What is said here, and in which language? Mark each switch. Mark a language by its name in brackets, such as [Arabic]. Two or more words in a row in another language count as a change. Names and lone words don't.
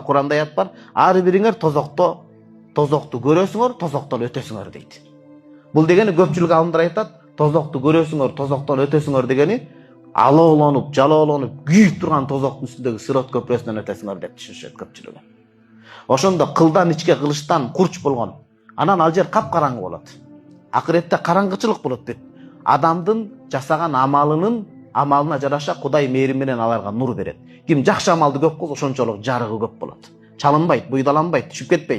[Kazakh] Құранда аят бар. Ары біріңер тозақты көресіңер, тозақтан өтесіңер дейді. Бұл дегені көпшілік ғалымдар айтады, тозақты көресіңер, тозақтан өтесіңер дегені алауланып, жалауланып, күйіп тұрған тозақтың үстіндегі сирот көпіресінен өтесіңер деп түсінішеді көпшілігі. [Kyrgyz] Ошондо кылдан ичке кылычтан курч болгон. Анан ал жер капкараңгы болот. Акыретте караңгычылык болот дейт. Адамдын жасаган амалына жараша Кудай мээрим менен аларга нур берет. Ким жакшы амалды көп кылса, ошончолук жарыгы көп болот. Чалынбайт, буйдаланбайт, түшүп кетпейт.